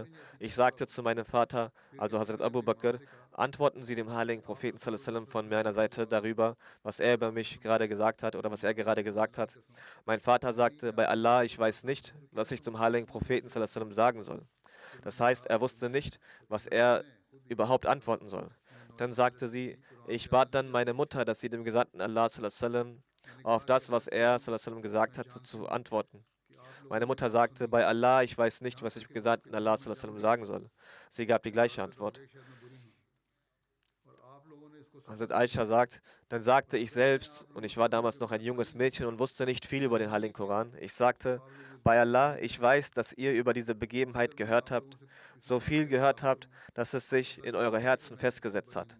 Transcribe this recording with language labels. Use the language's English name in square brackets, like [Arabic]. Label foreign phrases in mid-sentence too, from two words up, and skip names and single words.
[German] Ich sagte zu meinem Vater, also Hazrat Abu Bakr, antworten Sie dem heiligen Propheten sallam von meiner Seite darüber, was er über mich gerade gesagt hat oder was er gerade gesagt hat. Mein Vater sagte, bei Allah, ich weiß nicht, was ich zum heiligen Propheten sallam sagen soll. Das heißt, er wusste nicht, was er überhaupt antworten soll. Dann sagte sie, ich bat dann meine Mutter, dass sie dem Gesandten Allah sallam auf das, was er [Arabic] صلى الله عليه وسلم [German] gesagt hatte, zu antworten. Meine Mutter sagte, bei Allah, ich weiß nicht, was ich im Gesandten Allah [Arabic] صلى الله عليه وسلم [German] sagen soll. Sie gab die gleiche Antwort. Hazrat Aisha sagt, dann sagte ich selbst, und ich war damals noch ein junges Mädchen und wusste nicht viel über den Heiligen Koran, ich sagte, bei Allah, ich weiß, dass ihr über diese Begebenheit gehört habt, so viel gehört habt, dass es sich in eure Herzen festgesetzt hat.